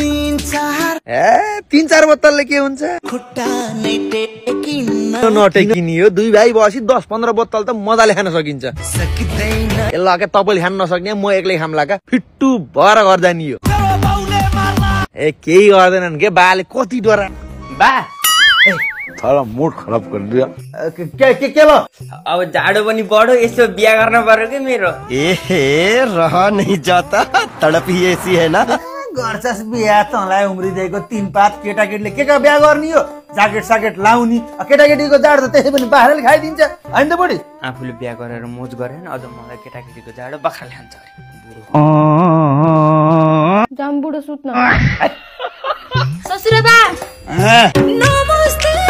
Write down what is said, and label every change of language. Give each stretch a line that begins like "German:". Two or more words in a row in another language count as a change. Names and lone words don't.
Nepali: 3-4 बोतलले के हुन्छ नटेकिनी हो दुई भाइ बसी 10-15 बोतल त मजाले खान सकिन्छ ए ल के तपाईँले खान नसक्ने म एक्लै खामला का फिट्टु भएर गर्दा नि यो ए केही गर्दैनन् के बाले कति डरा बा सारा मुड खराब गरिदियो के भयो अब जाडो पनि बढो यसो बिहा गर्न पर्यो के मेरो
Hindi: ए रह नहीं जाता तड़पी ऐसी है ना
Nepali: गर्छस् बिहा तँलाई उम्रिदिएको 3 पात केटाकेटीले के का बिहा गर्ने हो ज्याकेट साकेट लाउने केटाकेटीको जाडो त त्यसै पनि बाख्राले खाइदिन्छ हैन त बडी आफूले बिहा गरेर मोज गरेन अझ मलाई केटाकेटीको जाडो बाख्राले खान्छ अरे जाम बुढो सुत्न ससुराबा नमस्ते